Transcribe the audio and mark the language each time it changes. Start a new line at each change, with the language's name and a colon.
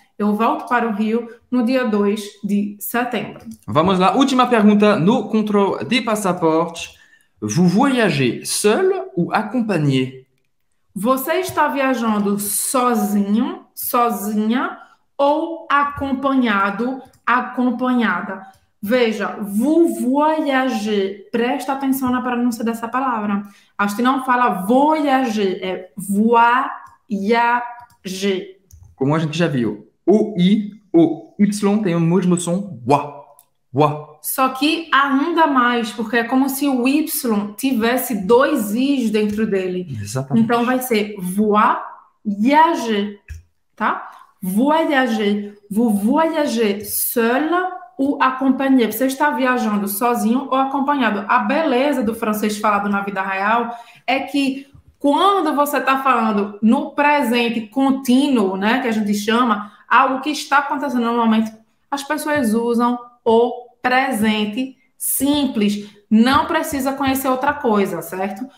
Portuguese: Eu volto para o Rio no dia 2 de setembro. Vamos lá, última pergunta no
French: contrôle des passaportes. Vous voyagez seul ou accompagné?
Portuguese: Você está viajando sozinho, sozinha ou acompanhado, acompanhada? Veja,
French: vous voyagez.
Portuguese: Presta atenção na pronúncia dessa palavra. A gente não fala voyager, é voyager. Como a gente já viu, o I, o Y tem o mesmo som wa, wa. Só que ainda mais, porque é como se o Y tivesse dois Is dentro dele. Exatamente. Então vai ser voyager, tá?
French: Voyager. Vous voyagez seul ou acompanhé.
Portuguese: Você está viajando sozinho ou acompanhado. A beleza do francês falado na vida real é que quando você está falando no presente contínuo, né, que a gente chama, algo que está acontecendo no momento, as pessoas usam o presente simples, não precisa conhecer outra coisa, certo?